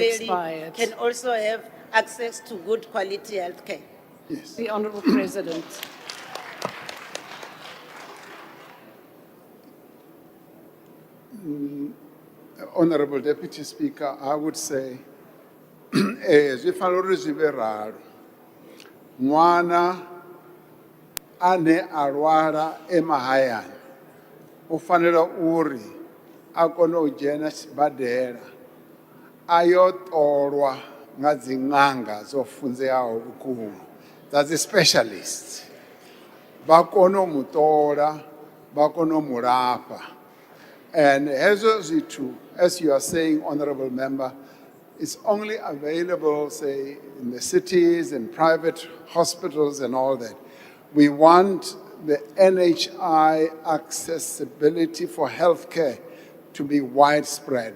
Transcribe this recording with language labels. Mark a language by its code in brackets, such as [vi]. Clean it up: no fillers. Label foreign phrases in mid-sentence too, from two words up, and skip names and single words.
[ve] Hamudimeli [en] expired. can also have access to good quality healthcare. Yes. The Honourable President. Honorable Deputy Speaker, I would say, [ve] zwi fanela uri zwi vhe ralo. Ṅwana ane a lwala emahayani u fanela uri a kone u dzhena sibadela a yo ṱolwa nga dzi ṅanga dzo funzeaho vhukuma dza dzi specialist vha kone u mu ṱola vha kone u mu lafha. And hezwo zwithu, [en] as you are saying, Honorable Member, it's only available, say, in the cities and private hospitals and all that. We want the NHI accessibility for healthcare to be widespread.